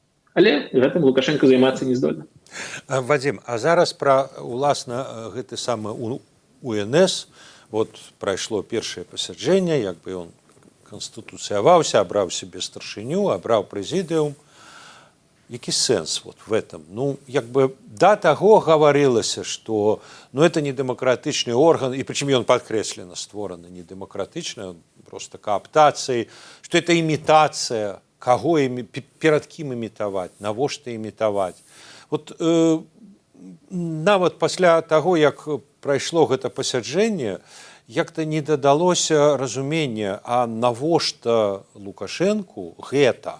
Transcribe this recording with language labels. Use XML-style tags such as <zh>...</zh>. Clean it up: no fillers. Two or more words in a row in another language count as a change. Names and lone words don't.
<be>Але гэтым Лукашенко займацца не здольны. Вадим, а зараз пра уласна гэты самы УНС, вот прайшло першае пасяджэнне, як бы ён канстытуцыяваўся, абраў себе старшыню, абраў прэзідыум. Які сэнс</be> <ru>вот в этом?</ru> <be>Ну, як бы да таго гаварылася, што это не дэмакратычны орган, і прычым ён падкрэслена створаны не дэмакратычна, просто кааптацыі, што это імітацыя, каго перад кім імітаваць, навошта імітаваць. Вот нават пасля таго, як прайшло гэта пасяджэнне, як-то не дадалося разумення, а навошта Лукашэнку гэта?</be>